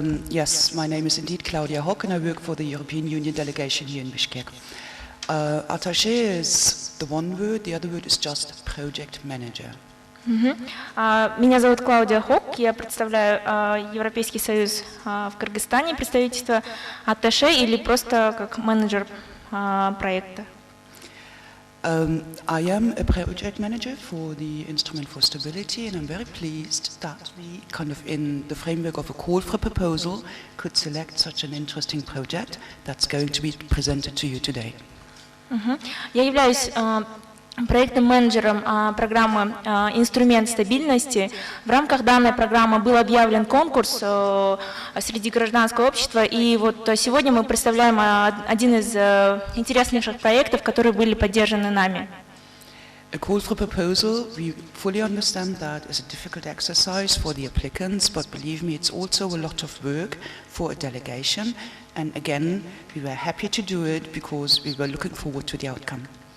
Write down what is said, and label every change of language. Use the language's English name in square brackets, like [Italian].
[English] Yes, my name is indeed Claudia Hock and I work for the European Union delegation here in Bishkek. Attaché is the one word, the other word is just project manager. [Russian] Меня зовут Клаудия Хок, я представляю Европейский Союз в Кыргызстане, представительство атташе или просто как менеджер проекта. [English] I am a project manager for the Instrument for Stability and I'm very pleased that we kind of in the framework of a call for proposal could select such an interesting project that's going to be presented to you today. [Russian] Я являюсь проектным менеджером программы «Инструмент стабильности». В рамках данной программы был объявлен конкурс среди гражданского общества, и вот сегодня мы представляем один из интереснейших проектов, которые были поддержаны нами. [English] A call for proposal, we fully understand that is a difficult exercise for the applicants, but believe me, it's also a lot of work for a delegation. And again, we were happy to do it because we were looking forward to the outcome.